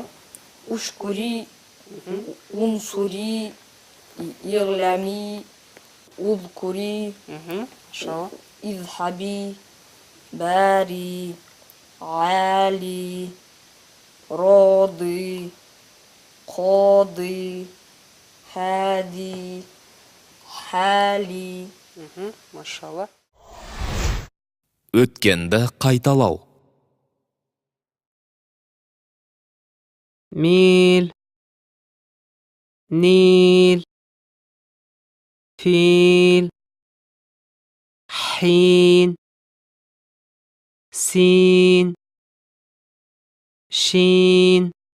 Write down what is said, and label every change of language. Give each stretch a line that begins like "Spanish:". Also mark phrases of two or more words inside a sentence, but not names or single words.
Arabic: اشكري انصري اغلمي اذكري
Kazakh: Машалла.
Arabic: اذهبي باري عالي راضي قاضي هادي حالي
Kazakh: Машалла. Өткенді қайталау.
Arabic: ميل نيل فيل حين سين شين